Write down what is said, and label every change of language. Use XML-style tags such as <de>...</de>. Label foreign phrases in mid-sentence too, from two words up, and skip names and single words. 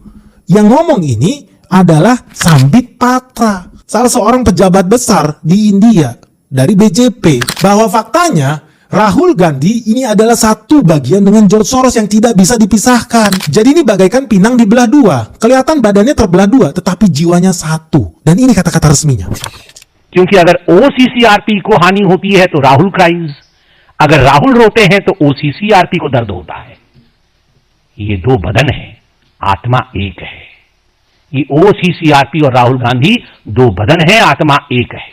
<id>Yang ngomong ini adalah Sambit Patra, salah seorang pejabat besar di India dari BJP, bahwa faktanya Rahul Gandhi ini adalah satu bagian dengan George Soros yang tidak bisa dipisahkan. Jadi ini bagaikan pinang dibelah dua. Kelihatan badannya terbelah dua, tetapi jiwanya satu. Dan ini kata-kata resminya.</id> <hi>क्योंकि अगर OCCRP को हानि होती है तो राहुल क्राइम्स, अगर राहुल रोते हैं तो OCCRP को दर्द होता है. ये दो बदन है, आत्मा एक है. ये OCCRP और राहुल गांधी दो बदन है, आत्मा एक है.</hi>